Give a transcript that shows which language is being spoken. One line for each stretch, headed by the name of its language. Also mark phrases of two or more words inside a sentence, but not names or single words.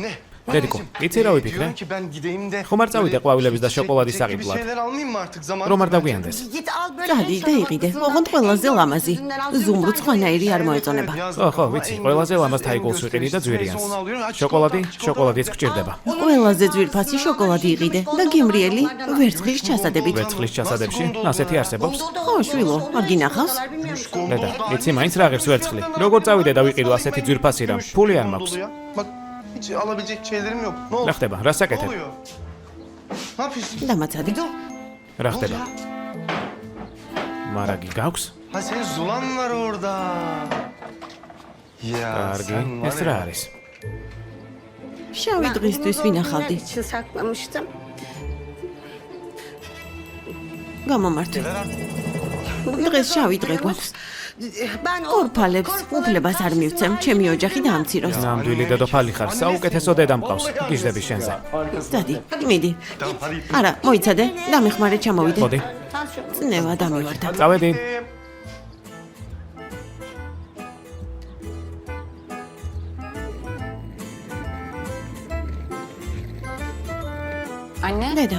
Turkish: Anne.
Georgian: დედიკო, იცი რა ვიფიქრე?
Turkish: Diyorum ki ben gideyim de.
Georgian: ხომ არ წავიდე ყვავილების და შოკოლადის
Turkish: Çilek gibi
Georgian: საყიდლად?
Turkish: şeyler almayayım mı artık zaman?
Georgian: რომ არ დაგვიანდეს. წადი და იყიდე. ოღონდ ყველაზე ლამაზი. ზუმრუც ხვანაირი არ მოეწონება. ხო, ვიცი, ყველაზე ლამაზ თაიგულს ვიყიდი და ძვირიანს. შოკოლადიც გჭირდება. ყველაზე ძვირფასი შოკოლადი იყიდე და გემრიელი ვერცხლის ჩასადებით. ვერცხლის ჩასადებში ასეთი არსებობს? ხო, შვილო, არ გინახავს? დედა, იცი მაინც რა ღირს ვერცხლი. როგორ წავიდე და ვიყიდო ასეთი ძვირფასი რამ? ფული არ მაქვს.
Turkish: Bak hiç alabilecek şeylerim yok. Ne oldu?
Georgian: რა ხდება? რა
Turkish: Ne
Georgian: საკეთებ?
Turkish: oluyor? Ne yapıyorsun?
Georgian: დამაცადი. რა ხდება? მარაგი გაქვს?
Turkish: Ha senin Zulan var orada. Ya
Georgian: კარგი,
Turkish: sen var
Georgian: ეს რა
Turkish: ya.
Georgian: არის? შავი დღისთვის ვინახავდი.
Turkish: için saklamıştım.
Georgian: გამომართვი.
Turkish: Ver artık.
Georgian: დღეს შავი დღე გვაქვს.
Turkish: Ben
Georgian: ორფალებს უფლებას არ მივცემ, ჩემი ოჯახი დაამციროს. ნამდვილი დედოფალი ხარ, საუკეთესო დედა მყავს. გიждები შენზე. წადი, მიდი.
Turkish: Tamam hadi.
Georgian: არა, მოიცადე, დამეხმარე ჩამოვიდე. მოდი, წნევა დამივარდა. წავედი.
Turkish: Anne.
Georgian: დედა,